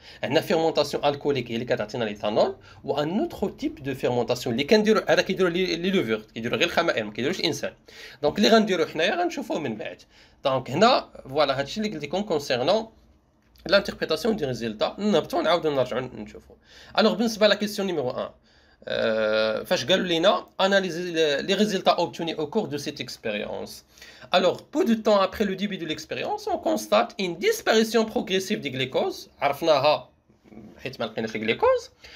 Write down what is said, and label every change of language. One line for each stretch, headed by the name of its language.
Arabic: عندنا فيرمونطاسيون الكوليك هي اللي كتعطينا ليثانول، وان اوتر تيب دو فيرمونطاسيون اللي كنديروا هذا كيديروا لي لوفور، كيديروا غير الخمائر ما كيديروش الانسان. دونك اللي غنديروا حنايا غنشوفوه من بعد. دونك هنا فوالا هادشي اللي قلت لكم كونسيرنون لانتربريتاسيون دي ريزولتا. نهبطوا نعاودوا نرجعوا نشوفوا. الوغ بالنسبه لا كيسيون نيميرو 1 فاش قالوا لينا
French: analyser les résultats obtenus au cours de cette expérience. Alors, peu de temps après le début de l'expérience, on constate une disparition progressive des glucose.
Arabic: عرفناها حيت ما لقيناش الجليكوز.